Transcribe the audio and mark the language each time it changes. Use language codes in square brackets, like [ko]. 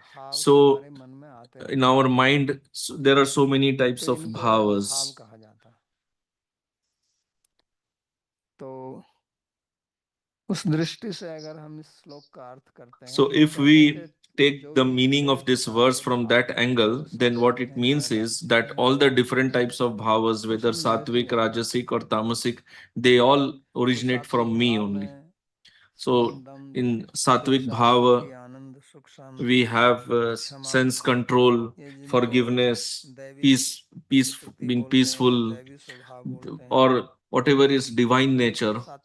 [en] So in our mind, there are so many types of bhavas. [hi] तो उस दृष्टि से अगर हम इस श्लोक का अर्थ करते हैं, [en] so if we take the meaning of this verse from that angle, then what it means is that all the different types of bhavas, whether sattvic, rajasic or tamasic, they all originate from me only. So in sattvic bhava, we have sense control, forgiveness, being peaceful, or whatever is divine nature.